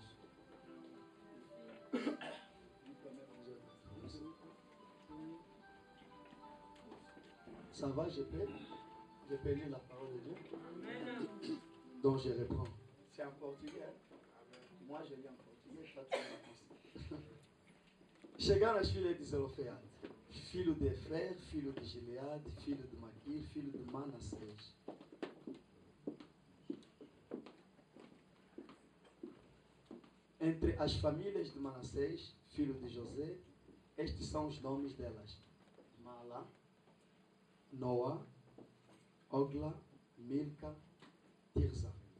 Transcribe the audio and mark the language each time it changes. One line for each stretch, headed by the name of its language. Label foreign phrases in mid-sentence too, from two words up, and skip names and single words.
French: Ça va, je peux lire la parole de Dieu. Donc je reprends. C'est en portugais. Moi je lis en portugais. Toi, tu lis en français.
Portuguese: Chegaram as filhas de Zelofead, filho de Efer, filho de Gilead, filho de Maquir, filho de Manassés. Entre as famílias de Manassés, filho de José, estes são os nomes delas: Mala, Noa, Ogla, Milca, Tirza.